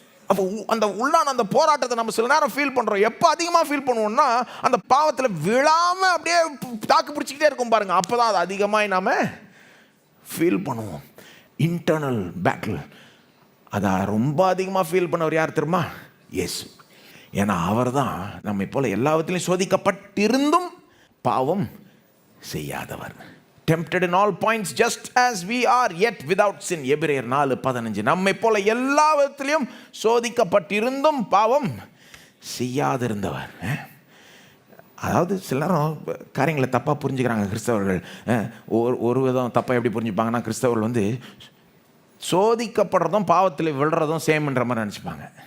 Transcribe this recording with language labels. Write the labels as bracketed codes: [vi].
[ta] அப்போ அந்த உள்ளான அந்த போராட்டத்தை நம்ம சில நேரம் ஃபீல் பண்ணுறோம். எப்போ அதிகமாக ஃபீல் பண்ணுவோம்னா அந்த பாவத்தில் விழாமல் அப்படியே தாக்கு பிடிச்சிக்கிட்டே இருக்கும் பாருங்க, அப்போ தான் அது அதிகமாக நாம் ஃபீல் பண்ணுவோம். இன்டர்னல் பேட்டில் அதை ரொம்ப அதிகமாக ஃபீல் பண்ணவர் யார் தெரியுமா? இயேசு. ஏன்னா அவர் தான் நம்மை போல எல்லாவற்றிலையும் சோதிக்கப்பட்டிருந்தும் பாவம் செய்யாதவர். [en] Tempted in all points just as we are yet without sin. [ta] எபிரேயர் 4:15. நம்மை போல எல்லாவற்றிலையும் சோதிக்கப்பட்டிருந்தும் பாவம் செய்யாதிருந்தவர். அதாவது சில நேரம் காரியங்களை தப்பாக புரிஞ்சுக்கிறாங்க கிறிஸ்தவர்கள். ஒரு விதம் தப்பாக எப்படி புரிஞ்சுப்பாங்கன்னா, கிறிஸ்தவர்கள் வந்து சோதிக்கப்படுறதும் பாவத்தில் விழுறதும் சேம்ன்ற மாதிரி நினச்சிப்பாங்க.